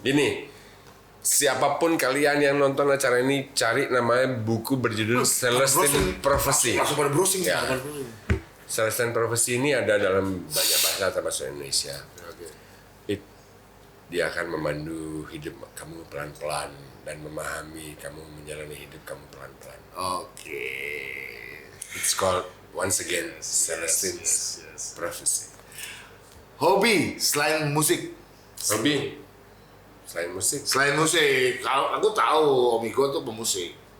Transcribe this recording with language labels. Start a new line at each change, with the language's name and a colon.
Indonesian: Ini siapapun kalian yang nonton acara ini cari namanya buku berjudul Celestine Prophecy. Langsung pada browsing Ya. pada browsing. Celestine Prophecy ini ada dalam banyak bahasa termasuk Indonesia. Oke. Dia akan memandu hidup kamu pelan-pelan dan memahami kamu menjalani hidup kamu pelan-pelan. Oke.
English: It's called once again Celestine Prophecy.
Indonesian: Hobi selain musik. Hobi selain musik. Selain musik, kalau aku tahu Omigo tuh pemusik.